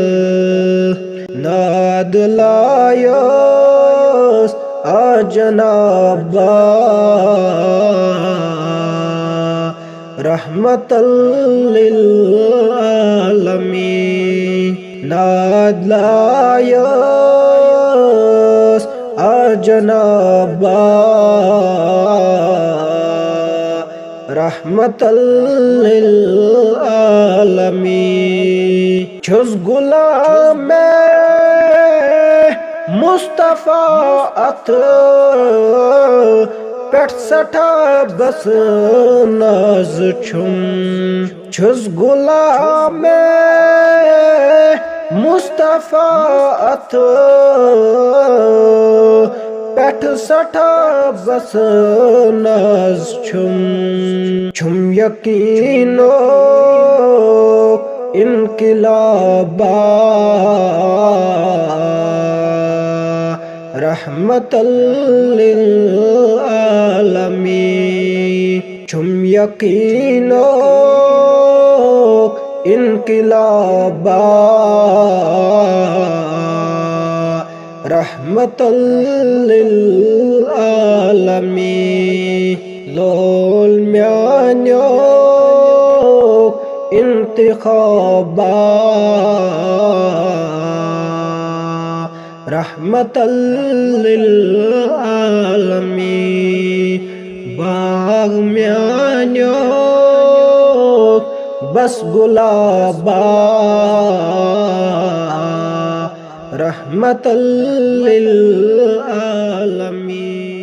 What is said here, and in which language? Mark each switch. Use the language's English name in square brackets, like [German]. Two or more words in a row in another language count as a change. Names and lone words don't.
[Kashmiri] ناد لایَس اے جنابا [Arabic] رحمة لل عالمين. [Kashmiri] ناد لایَس اے جنابا [Arabic] رحمة لل عالمين. [Kashmiri] چھُس غلام مُصطفیٰ اَتھ پیٚٹھ سٮ۪ٹھا بس ناز چھُم. چھُس غلام مُصطفیٰ اَتھ پیٚٹھ سٮ۪ٹھا بس ناز چھُم. چھُم یقیٖنو انقلابا [Arabic] رحمة لل عالمين. [Kashmiri] چھُم یقیٖنو انقلابا [Arabic] رحمة لل عالمين. [Kashmiri] لول میانیو انتخابا [Arabic] رحمة لل عالمين. [Kashmiri] باغ میانیو بس گُلابا [Arabic] رحمة لل عالمين.